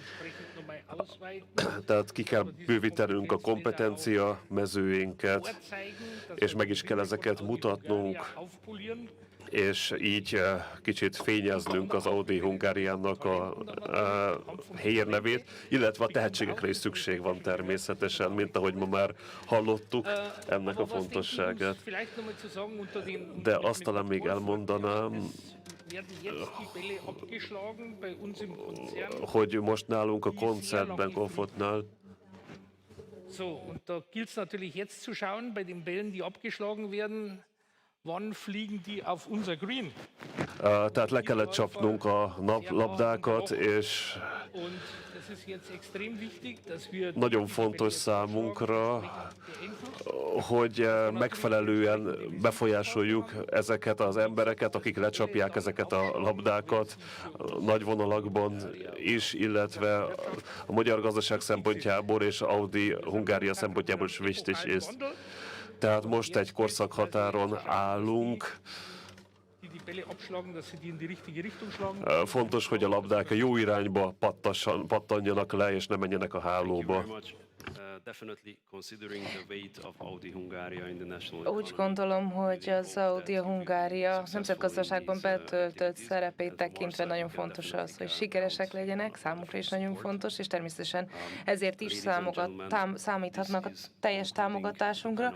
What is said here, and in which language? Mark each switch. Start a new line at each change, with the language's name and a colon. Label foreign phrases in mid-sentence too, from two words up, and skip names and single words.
Hungarian: Tehát ki kell bővítenünk a kompetencia mezőinket, és meg is kell ezeket mutatnunk, és így kicsit fényeznünk az Audi Hungáriának a hírnevét, illetve a tehetségekre is szükség van természetesen, mint ahogy ma már hallottuk ennek a fontosságát. De azt talán még elmondanám, hogy most nálunk a koncertben, Komfortnál,
German: So, und da gilt es natürlich jetzt zu schauen, bei den Bällen, die abgeschlagen werden, wann fliegen die auf unser Green?
Hungarian: Tehát le kellett csapnunk a naplabdákat, és nagyon fontos számunkra, hogy megfelelően befolyásoljuk ezeket az embereket, akik lecsapják ezeket a labdákat nagy vonalakban is, illetve a magyar gazdaság szempontjából és Audi Hungária szempontjából is
German: wichtig ist.
Hungarian: Tehát most egy korszakhatáron állunk. Fontos, hogy a labdák a jó irányba pattanjanak le, és ne menjenek a hálóba. Úgy gondolom, hogy az Audi Hungária nemzetgazdaságban betöltött szerepét tekintve nagyon fontos az, hogy sikeresek legyenek, számukra is nagyon fontos, és természetesen ezért is számíthatnak a teljes támogatásunkra.